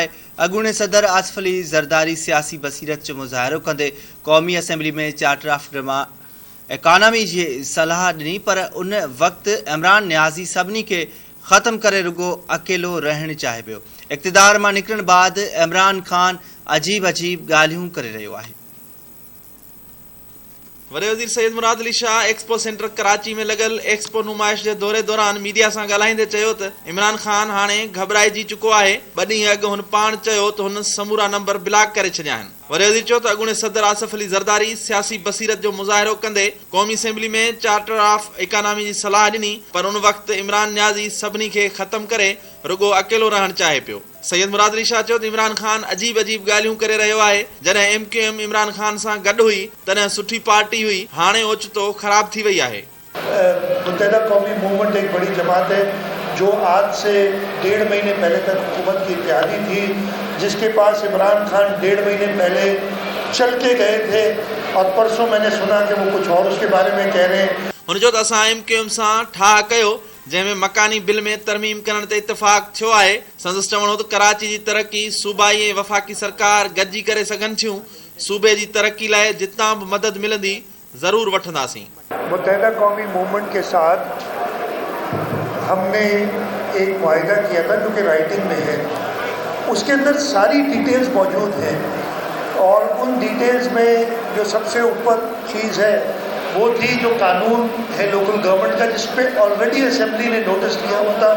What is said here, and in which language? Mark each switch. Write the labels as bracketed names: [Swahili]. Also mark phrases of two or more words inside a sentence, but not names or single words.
[Sindhi] अॻूणे सदर आसिफ अली ज़रदारी सियासी बसीरत जो मुज़ाहिरो कंदे क़ौमी असैम्बली में [English] charter of economy [Sindhi] जी सलाह ॾिनी, पर उन वक़्तु इमरान न्याज़ी सभिनी खे ख़त्म करे रुगो अकेलो रहणु चाहे पियो। इक़्तिदार मां निकिरण बाद इमरान खान अजीब ॻाल्हियूं करे रहियो आहे। वॾे वज़ीर सैयद मुराद अली शाह एक्सपो सेंटर कराची में लगल एक्सपो नुमाइश के दौरे दौरान मीडिया से ॻाल्हाईंदे चयो त इमरान खान हाणे घबराइजी चुको आहे। ॿ ॾींहं अॻु हुन पाण चयो त हुन समूरा नंबर ब्लॉक करे छॾिया आहिनि। वॾे वज़ीर चयो त अॻूणे सदर आसिफ अली ज़रदारी सियासी बसीरत जो मुज़ाहिरो कंदे क़ौमी असैम्बली में [English] charter of economy [Sindhi] जी सलाह ॾिनी, पर उन वक़्तु इमरान न्याज़ी सभिनी खे ख़त्म करे रुगो अकेलो रहणु चाहे पियो। सैयद मुराद अली शाह चयो त इमरान खान अजीब ॻाल्हियूं करे रहियो आहे। जॾहिं MQM इमरान खान सां गॾु हुई तॾहिं सुठी पार्टी हुई, हाणे ओचितो ख़राब थी वई आहे। [Urdu] متحدہ قومی موومنٹ ایک بڑی جماعت ہے جو آج سے 1.5 مہینے پہلے تک حکومت کی اتحادی تھی، جس کے پاس عمران خان 1.5 مہینے پہلے چل کے گئے تھے اور پرسوں میں نے سنا کہ وہ کچھ اور اس کے بارے میں کہہ رہے ہیں. [Sindhi] हुन चयो त असां MQM सां ठाह कयो, जंहिंमें मकानी बिल में तरमीम करण ते इतफ़ाक़ थियो आहे। संदसि चवणो त कराची जी तरक्की सूबाई ऐं वफ़ाक़ी सरकार गॾिजी करे सघनि थियूं। सूबे जी तरक्की लाइ जितां बि मदद मिलंदी ज़रूर वठंदासीं। [Urdu] متحدہ قومی موومنٹ کے ساتھ ہم نے ایک معاہدہ کیا تھا جو کہ رائٹنگ میں ہے، اس کے اندر ساری ڈیٹیلز موجود ہیں اور ان ڈیٹیلز میں جو سب سے اوپر چیز ہے وہ تھی جو قانون ہے [English] local government [Urdu] کا، جس پے آل ریڈی اسمبلی نے نوٹس دیا ہوا تھا.